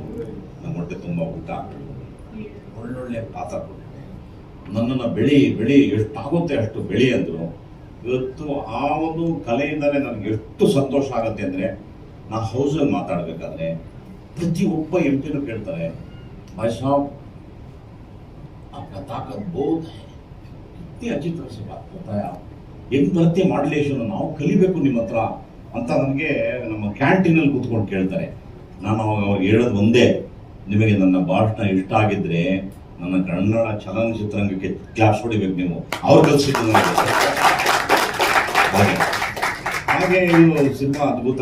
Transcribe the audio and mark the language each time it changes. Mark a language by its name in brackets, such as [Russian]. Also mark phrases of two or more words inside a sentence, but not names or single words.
[Kannada] ನಮ್ಮ ಹೊಟ್ಟೆ ತುಂಬ ಊಟ, ಒಳ್ಳೊಳ್ಳೆ ಪಾತ್ರ ಕೊಟ್ಟರು. ನನ್ನನ್ನು ಬೆಳಿ ಎಷ್ಟಾಗುತ್ತೆ ಅಷ್ಟು ಬೆಳಿ ಅಂದರು. ಇವತ್ತು ಆ ಒಂದು ಕಲೆಯಿಂದಲೇ ನನಗೆ ಎಷ್ಟು ಸಂತೋಷ ಆಗುತ್ತೆ ಅಂದರೆ, ನಾ ಹೌಸಲ್ಲಿ ಮಾತಾಡಬೇಕಾದ್ರೆ ಪ್ರತಿಯೊಬ್ಬ ಎಂಪಿನೂ ಕೇಳ್ತಾರೆ, [Hindi] भाई साहब आपका ताकत बहुत है, इतनी अच्छी तरह से बात करता है, [Kannada] ಹೆಂಗ್ ಬರುತ್ತೆ ಮಾಡ್ಯುಲೇಷನ್, ನಾವು ಕಲಿಬೇಕು ನಿಮ್ಮ ಹತ್ರ ಅಂತ ನನಗೆ ನಮ್ಮ ಕ್ಯಾಂಟೀನಲ್ಲಿ ಕೂತ್ಕೊಂಡು ಕೇಳ್ತಾರೆ. ನಾನು ಅವಾಗ ಅವ್ರಿಗೆ ಹೇಳೋದು ಒಂದೇ, ನಿಮಗೆ ನನ್ನ ಭಾಷಣ ಇಷ್ಟ ಆಗಿದ್ರೆ ನನ್ನ ಕನ್ನಡ ಚಲನಚಿತ್ರರಂಗಕ್ಕೆ ಕ್ಲಾಸ್ ಹೊಡಿಬೇಕು ನೀವು, ಅವ್ರು ಕಲಿಸಿದ್ದು ಹಾಗೆ ಇದು ಸಿನಿಮಾ ಅದ್ಭುತ.